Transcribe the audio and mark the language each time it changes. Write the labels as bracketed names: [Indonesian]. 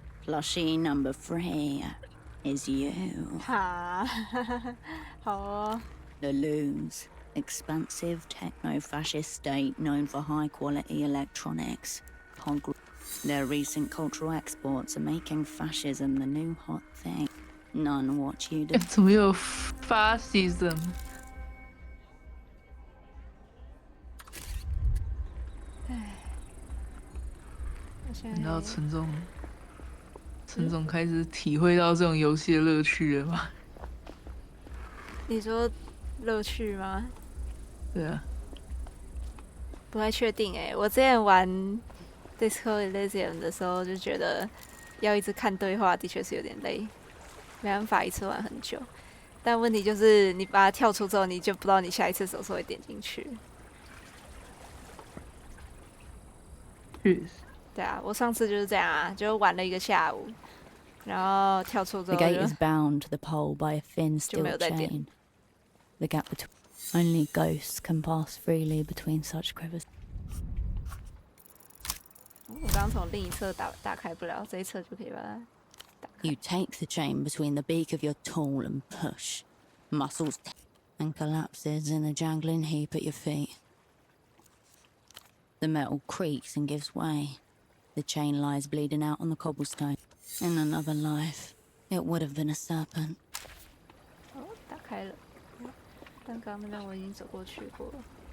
[English] Plushie number 3 is you. [Chinese] 哈，好哦。 [English] The Loons, expansive techno-fascist state known for high-quality electronics. Their recent cultural exports are making fascism the new hot thing. None watch you do. [Chinese] 怎么有 fascism？你知道陈总开始体会到这种游戏的乐趣了吗？你说乐趣吗？对啊，不太确定哎。我之前玩 Disco Elysium 的时候就觉得要一直看对话，的确是有点累，没办法一次玩很久。但问题就是你把它跳出之后，你就不知道你下一次什么时候会点进去。对啊，我上次就是这样啊，就玩了一个下午，然后跳出之 [English] The [Chinese] 后 [English] gate is bound to the pole by a thin steel chain. The gap between only ghosts can pass freely between such crevices. [Chinese] 我刚从另一侧打开不了，这一侧就可以把它打开。 [English] You take the chain between the beak of your tool and push. Muscles and collapses in a jangling heap at your feet. The metal creaks and gives way. The chain lies bleeding out on the cobblestone. In another life, it would have been a serpent. [Chinese] 哦，打开了，但刚刚那边我已经走过去过了。